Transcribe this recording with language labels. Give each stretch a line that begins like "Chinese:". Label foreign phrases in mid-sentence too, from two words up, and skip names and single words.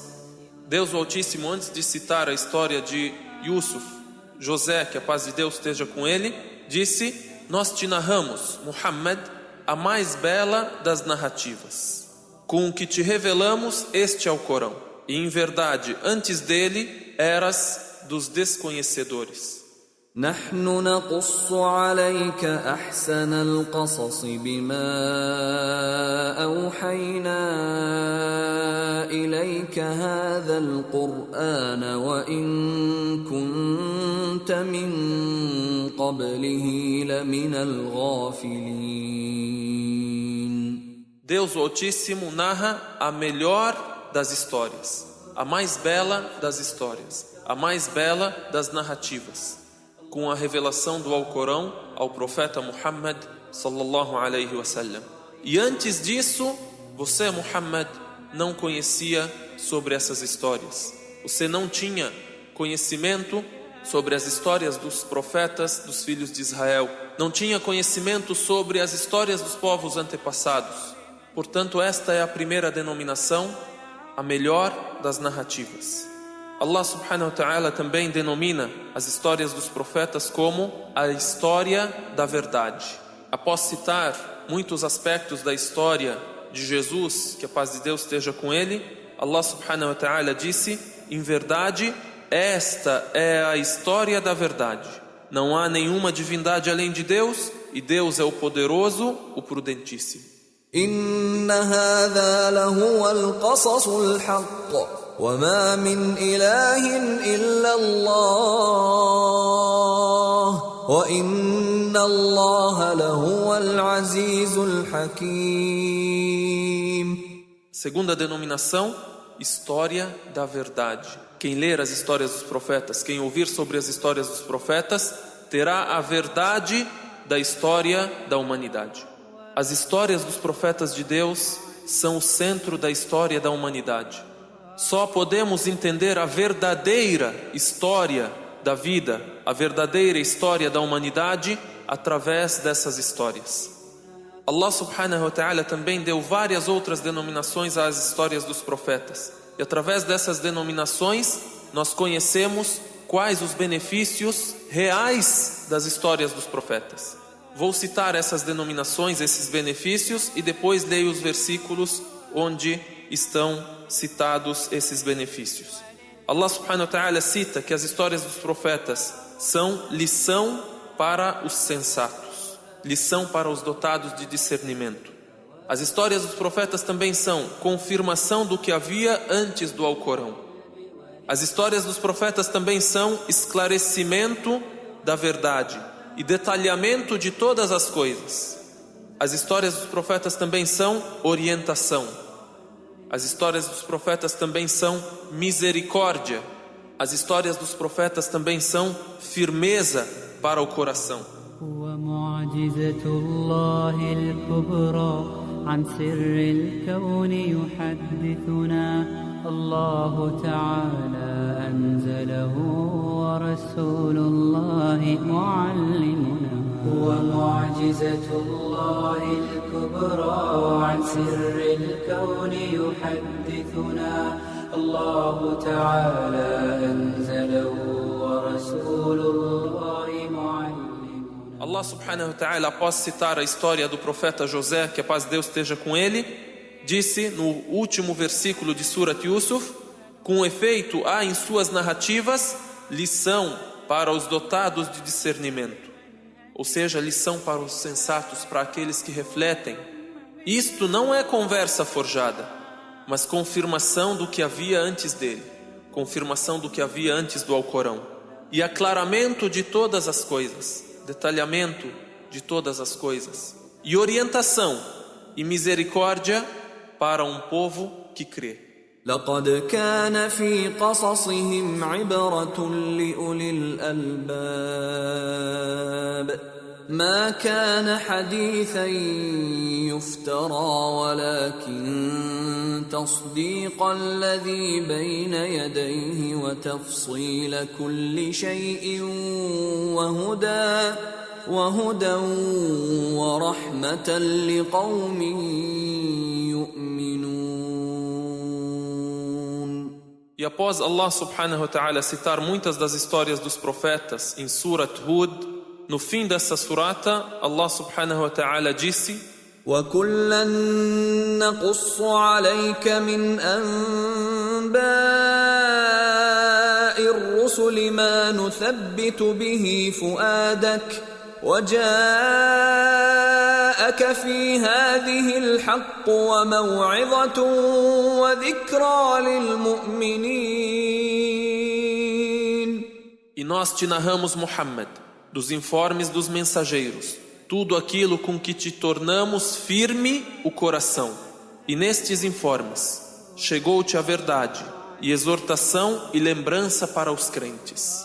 Portuguese: Deus o Altíssimo, antes de citar a história de Yusuf, José, que a paz de Deus esteja com ele, disse: nós te narramos, Muhammad, a mais bela das narrativas. Com o que te revelamos, este é o Corão. E em verdade, antes dele, eras dos desconhecedores.
Arabic: نحن نقص عليك أحسن القصص بما أوحينا إليك هذا القرآن وإن كنت من قبله لمن الغافلين.
Portuguese: Deus o Altíssimo narra a melhor das histórias, a mais bela das histórias, a mais bela das narrativas, com a revelação do Alcorão ao profeta Muhammad
Arabic: صلى الله عليه وسلم.
Portuguese: E antes disso, você, Muhammad, não conhecia sobre essas histórias. Você não tinha conhecimento sobre as histórias dos profetas dos filhos de Israel. Não tinha conhecimento sobre as histórias dos povos antepassados. Portanto, esta é a primeira denominação, a melhor das narrativas.
Arabic: الله سبحانه وتعالى
Portuguese: também denomina as histórias dos profetas como a história da verdade. Após citar muitos aspectos da história de Jesus, que a paz de Deus esteja com ele,
Arabic: الله سبحانه وتعالى
Portuguese: disse: em verdade, esta é a história da verdade. Não há nenhuma divindade além de Deus, e Deus é o poderoso, o prudentíssimo.
Arabic: إن هذا لهو القصص الحق وما من إله إلا الله وإن الله لهو العزيز الحكيم.
Portuguese: Segunda denominação, história da verdade. Quem ler as histórias dos profetas, quem ouvir sobre as histórias dos profetas, terá a verdade da história da humanidade. As histórias dos profetas de Deus são o centro da história da humanidade. Só podemos entender a verdadeira história da vida, a verdadeira história da humanidade, através dessas histórias.
Arabic: الله سبحانه وتعالى
Portuguese: também deu várias outras denominações às histórias dos profetas. E através dessas denominações, nós conhecemos quais os benefícios reais das histórias dos profetas. Vou citar essas denominações, esses benefícios, e depois leio os versículos onde estão citados esses benefícios.
Arabic: الله سبحانه وتعالى
Portuguese: cita que as histórias dos profetas são lição para os sensatos, lição para os dotados de discernimento. As histórias dos profetas também são confirmação do que havia antes do Alcorão. As histórias dos profetas também são esclarecimento da verdade e detalhamento de todas as coisas. As histórias dos profetas também são orientação. As histórias dos profetas também são misericórdia. As histórias dos profetas também são firmeza para o coração.
Arabic: الله تعالى أنزله ورسول الله معلمنا ومعجزة الله الكبرى عن سر الكون يحدثنا الله تعالى أنزله ورسول الله معلمنا. الله سبحانه وتعالى,
Portuguese: após citar a história do profeta José, que a paz de Deus esteja com ele, disse no último versículo de Surat Yusuf: com efeito há em suas narrativas lição para os dotados de discernimento, ou seja, lição para os sensatos, para aqueles que refletem. Isto não é conversa forjada, mas confirmação do que havia antes dele, confirmação do que havia antes do Alcorão, e aclaramento de todas as coisas, detalhamento de todas as coisas, e orientação e misericórdia para um povo que crê.
Arabic: لقد كان في قصصهم عبرة لأولي الألباب ما كان حديثا يفترى ولكن تصديق الذي بين يديه وتفصيل كل شيء وهدى ورحمة لقوم يؤمنون.
Portuguese: E após
Arabic: الله سبحانه وتعالى
Portuguese: citar muitas das histórias dos profetas em Surat Hud, no fim dessa surata,
Arabic: الله سبحانه وتعالى disse: وَكُلًّا نَقُصُّ عَلَيْكَ مِنْ أَنْبَاءِ الرُّسُلِ مَا نُثَبِّتُ بِهِ فُؤَادَكَ وَجَاءَكَ فِي هَذِهِ الْحَقُّ وَمَوْعِظَةٌ وَذِكْرَى لِلْمُؤْمِنِينَ.
Portuguese: E nós te narramos, Muhammad, dos informes dos mensageiros, tudo aquilo com que te tornamos firme o coração. E nestes informes chegou-te a verdade e exortação e lembrança para os crentes.